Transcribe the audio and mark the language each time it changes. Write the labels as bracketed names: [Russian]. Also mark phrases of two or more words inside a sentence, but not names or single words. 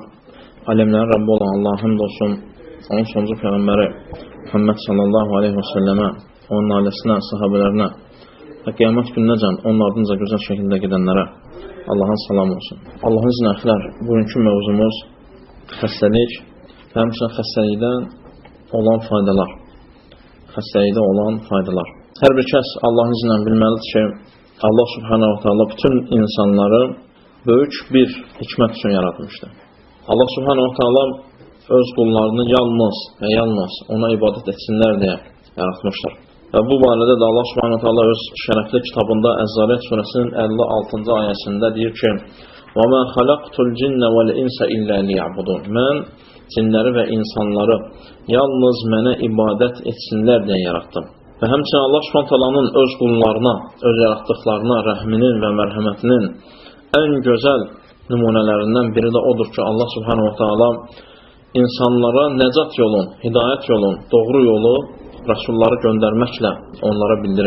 [Azerbaijani] Aləmlərin Rabbi olan Allah'a həmd olsun. Onun sonuncu Peyğəmbəri Muhammed [Arabic] صلى الله عليه وسلم, [Azerbaijani] onun ailəsinə, sahabələrinə və qiyamət gününəcən onun ardınca gözəl şəkildə gedənlərə Allah'ın salamı olsun. Allah'ın zinəklər, bugünkü mövzumuz xəstəlik və həmçinin xəstəlikdən olan faydalar. Xəstəlikdə olan faydalar. Hər bir kəs Allah'ın iznən bilməlidir ki, Allah [Arabic] سبحانه وتعالى [Azerbaijani] bütün insanları böyük bir hikmət üçün yaratmışdır. Allah [Arabic] سبحانه وتعالى [Azerbaijani] öz qullarını yalnız ona ibadət etsinlər deyə yaratmışdır. Və bu barədə də Allah [Arabic] سبحانه وتعالى [Azerbaijani] öz şərəfli kitabında Əz-Zariyat surəsinin 56-cı ayəsində deyir ki: [Arabic] "وما خلقت الجن والإنس إلا ليعبدون." [Azerbaijani] Mən cinləri və insanları yalnız mənə ibadət etsinlər deyə yaratdım. Və həmçinin Allah subhanahu ta'alanın öz qullarına, öz yaratdıqlarına rəhminin və mərhəmətinin ən gözəl nümunələrindən biri də odur ki, Allah [Arabic] سبحانه تعالى [Azerbaijani] insanlara nəcat yolun, hidayət yolun, doğru yolu rəsulları göndərməklə onlara bildirib.